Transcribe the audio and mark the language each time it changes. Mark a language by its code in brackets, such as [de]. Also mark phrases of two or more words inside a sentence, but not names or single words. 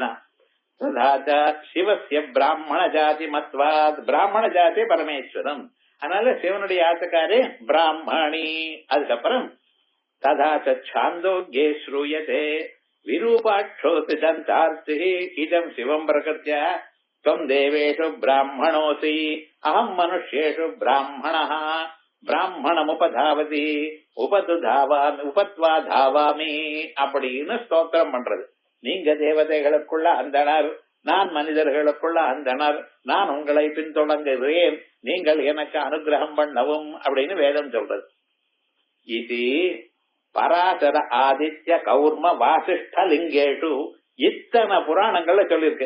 [sa] शिवस्य ब्राह्मण जाति मत्वात्, ब्राह्मण जाति परमेश्वरम्. [ta] அதனால சிவனுடைய ஆத்துக்காரே பிராமணி. அதுக்கப்புறம் [sa] तथा च छान्दोग्ये श्रूयते विरूपाक्षोऽसि दन्तार्त्ति इदं शिवं प्रकृत्य त्वं देवेषु ब्राह्मणोऽसि अहं मनुष्येषु ब्राह्मणः ब्राह्मणमुपधावति उपत्वा धावामि [ta] அப்படின்னு ஸ்தோத்திரம் பண்றது. நீங்க தேவதைகளுக்குள்ள அந்தனர், நான் மனிதர்களுக்குள்ள அந்தனர், நான் உங்களை பின்தொடங்குகிறேன், நீங்கள் எனக்கு அனுகிரகம் பண்ணவும் அப்படின்னு வேதம் சொல்றது. இது பராசர ஆதித்ய கௌர்ம வாசிஷ்ட லிங்கேஷு இத்தனை புராணங்கள்ல சொல்லியிருக்கு.